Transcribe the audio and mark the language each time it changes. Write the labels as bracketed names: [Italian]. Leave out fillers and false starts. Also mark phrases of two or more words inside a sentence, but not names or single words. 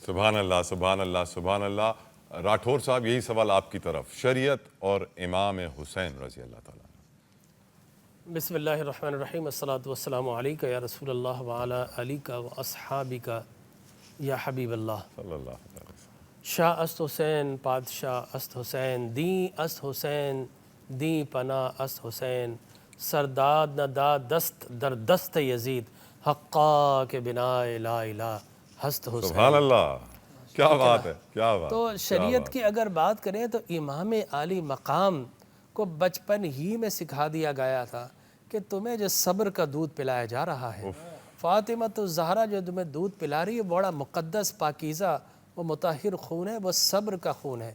[Arabic] سبحان اللہ، سبحان اللہ، سبحان اللہ۔ [Urdu] راٹھور صاحب، یہی سوال آپ کی طرف، شریعت اور امام حسین [Arabic] رضی اللہ تعالیٰ۔ بسم اللہ الرحمن الرحیم، الصلاۃ والسلام علیکہ یا رسول اللہ وعلی آلکہ و اصحابکہ یا حبیب اللہ۔ صلی اللہ علیہ وسلم۔ [Persian] شاہ است حسین، پادشاہ است حسین، دین است حسین، دین پناہ است حسین، سرداد نہ داد دست در دست یزید، حقا کے بنا [Arabic] لا الہ [Persian] ہست حسین۔ [Arabic] سبحان اللہ، [Urdu] کیا بات ہے، کیا بات۔ تو شریعت کی اگر بات کریں تو امام عالی مقام کو بچپن ہی میں سکھا دیا گیا تھا کہ تمہیں جو صبر کا دودھ پلایا جا رہا ہے، فاطمہ الزہرا جو تمہیں دودھ پلا رہی ہے، بڑا مقدس پاکیزہ وہ مطہر خون ہے، وہ صبر کا خون ہے۔